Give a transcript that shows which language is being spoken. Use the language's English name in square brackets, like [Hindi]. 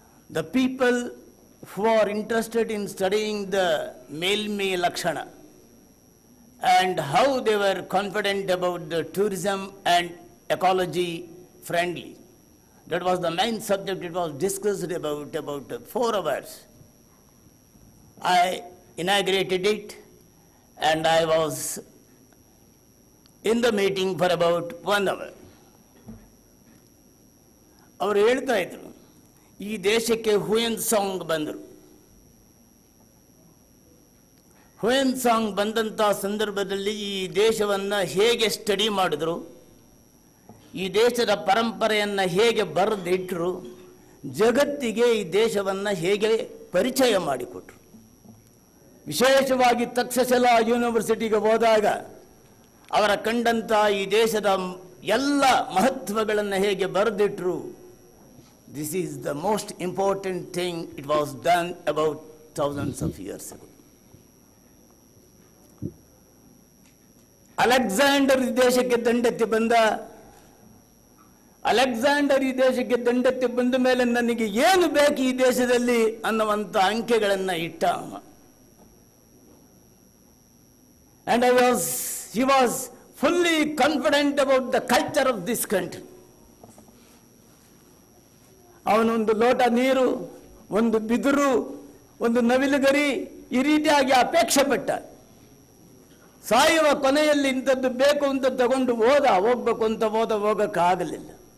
[English] The people who are interested in studying the Melmi Lakshana and how they were confident about the tourism and ecology friendly. That was the main subject. It was discussed about 4 hours. I inaugurated it and I was in the meeting for about 1 hour. [Kannada] ಅವರು ಹೇಳ್ತಾ ಇದ್ರು, ಈ ದೇಶಕ್ಕೆ Hiuen song ಬಂದರು. Hiuen song ಬಂದಂಥ ಸಂದರ್ಭದಲ್ಲಿ ಈ ದೇಶವನ್ನು ಹೇಗೆ ಸ್ಟಡಿ ಮಾಡಿದ್ರು, ಈ ದೇಶದ ಪರಂಪರೆಯನ್ನು ಹೇಗೆ ಬರೆದಿಟ್ಟರು, ಜಗತ್ತಿಗೆ ಈ ದೇಶವನ್ನು ಹೇಗೆ ಪರಿಚಯ ಮಾಡಿಕೊಟ್ರು. ವಿಶೇಷವಾಗಿ ತಕ್ಷಶಿಲಾ ಯೂನಿವರ್ಸಿಟಿಗೆ ಹೋದಾಗ ಅವರ ಕಂಡಂಥ ಈ ದೇಶದ ಎಲ್ಲ ಮಹತ್ವಗಳನ್ನು ಹೇಗೆ ಬರೆದಿಟ್ಟರು. [English] This is the most important thing. It was done about thousands of years ago. [Kannada] Alexander ಈ ದೇಶಕ್ಕೆ ದಂಡೆತ್ತಿ ಬಂದ. ಅಲೆಕ್ಸಾಂಡರ್ ಈ ದೇಶಕ್ಕೆ ದಂಡೆತ್ತಿ ಬಂದ ಮೇಲೆ ನನಗೆ ಏನು ಬೇಕು ಈ ದೇಶದಲ್ಲಿ ಅನ್ನುವಂಥ ಅಂಕೆಗಳನ್ನು ಇಟ್ಟ. [English] And he was fully confident about the culture of this country. [Kannada] ಅವನೊಂದು ಲೋಟ ನೀರು, ಒಂದು ಬಿದಿರು, ಒಂದು ನವಿಲುಗರಿ ಈ ರೀತಿಯಾಗಿ ಅಪೇಕ್ಷೆ ಪಟ್ಟ. ಸಾಯುವ ಕೊನೆಯಲ್ಲಿ ಇಂಥದ್ದು ಬೇಕು ಅಂತ ತಗೊಂಡು ಹೋಗ್ಬೇಕು ಅಂತ ಹೋಗಕ್ಕಾಗಲಿಲ್ಲ.